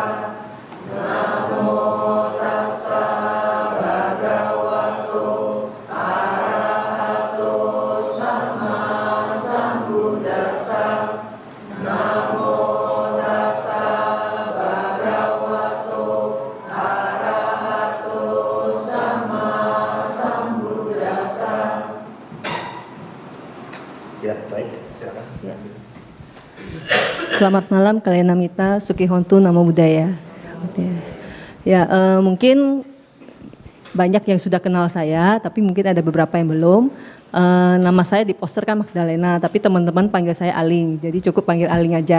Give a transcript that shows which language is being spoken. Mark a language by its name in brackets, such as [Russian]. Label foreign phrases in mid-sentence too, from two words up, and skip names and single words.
[Pali] Namo tassa bhagavato arahato sama sambuddhassa. Namo tassa bhagavato arahato sama sambuddhassa. [Indonesian] Ya, baik, silakan. Ya. Selamat malam Kalenamita, [Pali] Sukihontu, Namo Buddhaya. [Indonesian] Ya, mungkin banyak yang sudah kenal saya, tapi mungkin ada beberapa yang belum. Nama saya di poster kan Magdalena, tapi teman-teman panggil saya Aling, jadi cukup panggil Aling aja.